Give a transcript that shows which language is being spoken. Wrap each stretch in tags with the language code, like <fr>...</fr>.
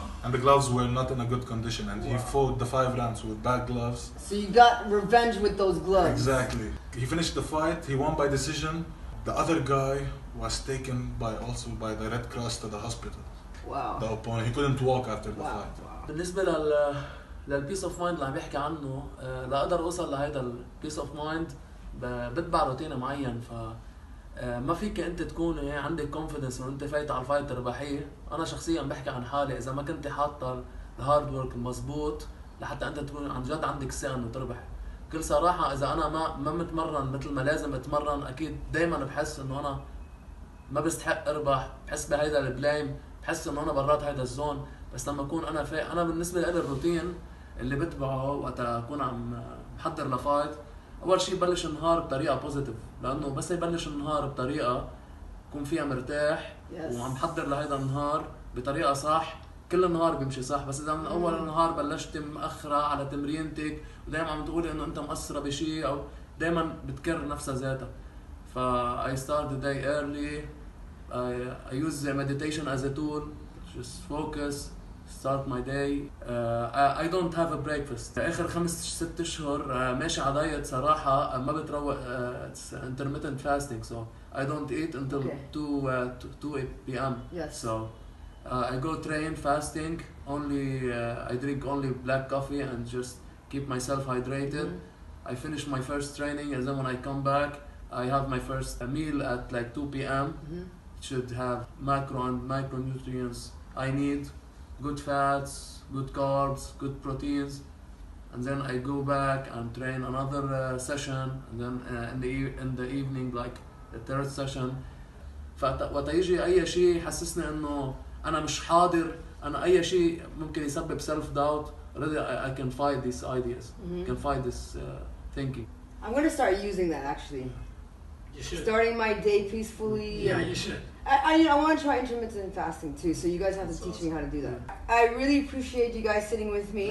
<en>And the gloves were not in a good condition, and he fought the 5 rounds with bad gloves. So you got revenge with those gloves. Exactly. He finished the fight. He won by decision. The other guy was taken by the Red Cross to the hospital. Wow. The opponent. He couldn't walk after the Wow. fight.</en> <ar>بالنسبة للبيس اوف مايند اللي عم بيحكي عنه، لاقدر اوصل لهيدا البيس اوف مايند بتبع روتين معين. ف ما فيك انت تكون عندك كونفيدنس انه انت فايت على الفايت رباحيه. انا شخصيا بحكي عن حالي، اذا ما كنت حاطه الهارد ورك المضبوط لحتى انت تكون عن جد عندك ثقه انه تربح. بكل صراحه اذا انا ما متمرن مثل ما لازم اتمرن، اكيد دائما بحس انه انا ما بستحق اربح، بحس بهيدا البلايم، بحس انه انا برات هيدا الزون. بس لما اكون انا بالنسبه لي الروتين اللي بتبعه وقت اكون عم محضر لفايت، اول شيء بلش النهار بطريقه بوزيتيف، لانه بس يبلش النهار بطريقه بكون فيها مرتاح وعم حضر لهيدا النهار بطريقه صح، كل النهار بيمشي صح. بس اذا من اول النهار بلشت مأخرة على تمرينتك ودائما عم تقولي انه انت مقصره بشيء، او دائما بتكرر نفسها ذاتها.</ar> <en>ف I start the day early. I use meditation as a tool. Just focus. Start my day. I don't have a breakfast.</en> <ar>آخر 5-6 أشهر ماشي على دايت صراحة، ما بتروق.</ar> <en>It's intermittent fasting, so I don't eat until 2 p.m. Yes. So I go train fasting. I drink only black coffee and just keep myself hydrated. I finish my first training, and then when I come back, I have my first meal at like 2 p.m. It should have macro and micronutrients I need. Good fats, good carbs, good proteins, and then I go back and train another session, and then in the evening like the third session.</en> <ar>فوقت يجي أي شيء يحسسني إنه أنا مش حاضر، أنا أي شيء ممكن يسبب self doubt.</ar> <en>Already I can fight these ideas, can fight this thinking. I'm going to start using that actually. You should. Starting my day peacefully. Yeah, you should. I want to try intermittent fasting too, so you guys have to teach me how to do that. I really appreciate you guys sitting with me.</en>